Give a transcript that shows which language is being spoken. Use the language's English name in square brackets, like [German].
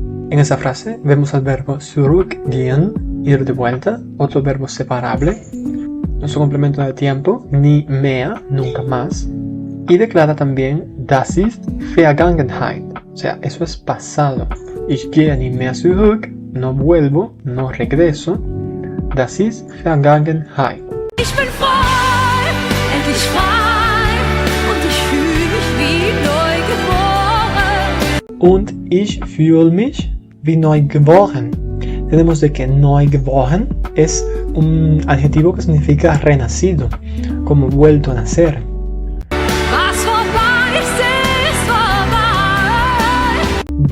[Spanish] En esa frase vemos al verbo zurückgehen, ir de vuelta, otro verbo separable, nuestro complemento de tiempo, nie mehr, nunca más. Y declara también, [German] das ist Vergangenheit, [Spanish] o sea, eso es pasado. [German] Ich gehe nie mehr zurück, [Spanish] no vuelvo, no regreso. [German] Das ist Vergangenheit. Ich bin frei, endlich frei, und ich fühle mich wie neu geboren. Und ich fühle mich wie neu geboren. [Spanish] Tenemos de que neu geboren es un adjetivo que significa renacido, como vuelto a nacer. [German] Was vorbei ist, ist vorbei.